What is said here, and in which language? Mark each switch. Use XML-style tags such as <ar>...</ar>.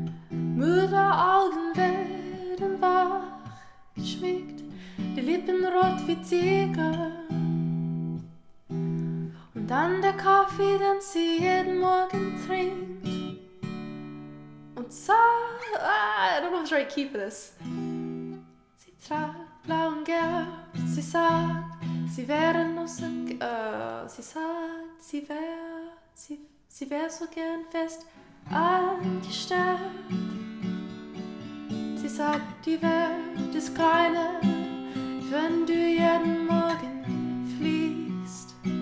<de>Müde Augen werden wach geschmiegt, die Lippen rot wie Ziegel. Und dann der Kaffee, den sie jeden Morgen trinkt.</de> <en>Und I don't know if it's the right key for this.</en> <de>Sie trägt blau und gelb, sie sagt, sie wäre noch so, sie sagt, sie wär so gern fest angestellt. Sie sagt, die Welt ist kleiner, wenn du jeden Morgen fliegst.</de>